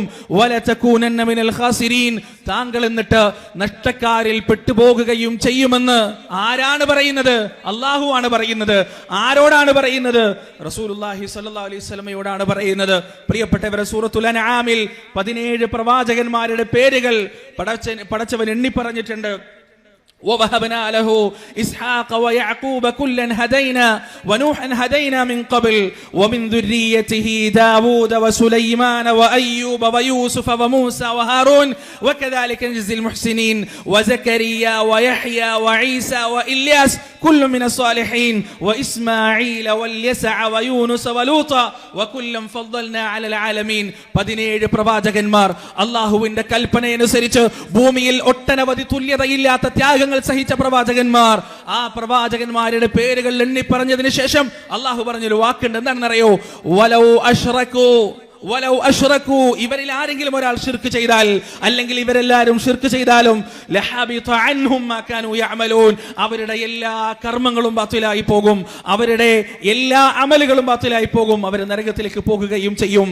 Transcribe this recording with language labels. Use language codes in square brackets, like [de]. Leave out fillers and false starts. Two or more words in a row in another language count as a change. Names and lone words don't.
[ar] ولتكونن من الخاسرين, [ml] താങ്കൾ എന്നിട്ട് നഷ്ടക്കാരിൽ പെട്ടുപോകുകയും ചെയ്യുമെന്ന് ആരാണ് പറയുന്നത്? അല്ലാഹു ആണ് പറയുന്നത്. ആരോടാണ് പറയുന്നത്? റസൂലുള്ളാഹി [ar] صلى الله عليه [ml] വസല്ലമയോടാണ് പറയുന്നത്. പ്രിയപ്പെട്ടവരെ, സൂറത്തുൽ അൻആമിൽ 17 പ്രവാചകന്മാരുടെ പേരുകൾ പടച്ചവൻ എണ്ണി പറഞ്ഞിട്ടുണ്ട്. [ar] وَوَهَبْنَا لَهُ إِسْحَاقَ وَيَعْقُوبَ كُلًّا هَدَيْنَا وَنُوحًا هَدَيْنَا مِنْ قَبْلُ وَمِنْ ذُرِّيَّتِهِ دَاوُودَ وَسُلَيْمَانَ وَأَيُّوبَ وَيُوسُفَ وَمُوسَى وَهَارُونَ وَكَذَلِكَ نَجْزِي الْمُحْسِنِينَ وَزَكَرِيَّا وَيَحْيَى وَعِيسَى وَإِلْيَاسَ كُلٌّ مِنَ الصَّالِحِينَ وَإِسْمَاعِيلَ وَالْيَسَعَ وَيُونُسَ وَلُوطًا وَكُلًّا فَضَّلْنَا عَلَى الْعَالَمِينَ. [ml] 17 പ്രവാചകന്മാർ അല്ലാഹുവിന്റെ കൽപ്പനയനുസരിച്ച് ഭൂമിയിൽ ഒട്ടനവധി തുല്യതയില്ലാത്ത ത്യാഗങ്ങൾ സഹിച്ച പ്രവാചകന്മാർ. ആ പ്രവാചകന്മാരുടെ പേരുകൾ എണ്ണി പറഞ്ഞതിന് ശേഷം അള്ളാഹു പറഞ്ഞൊരു വാക്കുണ്ട്. എന്താണെന്നറിയോ? [ar] ولو أشركوا ولو أشركوا, [ml] ഇവരിൽ ആരെങ്കിലും ഒരാൾ ശിർക്ക് ചെയ്താൽ, അല്ലെങ്കിൽ ഇവരെല്ലാവരും ശിർക്ക് ചെയ്താലും [ar] لحبط عنهم ما كانوا يعملون, [ml] അവരുടെ എല്ലാ കർമ്മങ്ങളും ബാത്തിലായി പോകും, അവരുടെ എല്ലാ അമലുകളും ബാത്തിലായി പോകും, അവർ നരകത്തിലേക്ക് പോകുകയും ചെയ്യും.